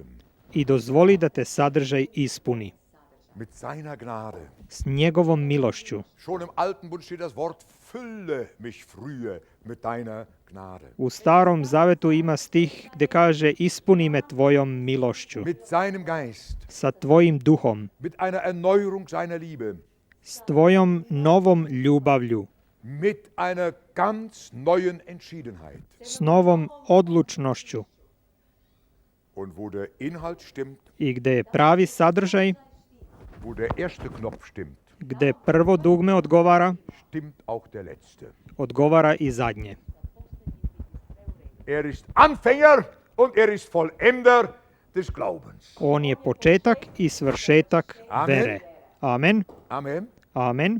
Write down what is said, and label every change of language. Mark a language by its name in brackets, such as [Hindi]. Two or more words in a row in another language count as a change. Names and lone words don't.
[Serbian] i dozvoli da te sadržaj ispuni. [German] Mit seiner Gnade. [Serbian] S njegovom milošću. [German] Schon im Alten Bund steht das Wort, fülle mich frühe mit deiner Gnade. [Serbian] U Starom Zavetu ima stih gdje kaže ispuni me tvojom milošću. [German] Mit seinem Geist. [Serbian] Sa tvojim duhom. [German] Mit einer Erneuerung seiner Liebe. [Serbian] S tvojom novom ljubavlju. [German] Mit einer ganz neuen Entschiedenheit. [Serbian] S novom odlučnošću. [German] Und wo der Inhalt stimmt, [Serbian] I gdje je pravi sadržaj, [German] wo der erste Knopf stimmt, [Serbian] gdje prvo dugme odgovara, [German] stimmt auch der letzte. [Serbian] odgovara i zadnje. [German] Er ist Anfänger und ist Vollender des Glaubens. [Serbian] On je početak i svršetak [German] Amen. [Serbian] vere. Amen. [German] Amen. [Serbian] Amen.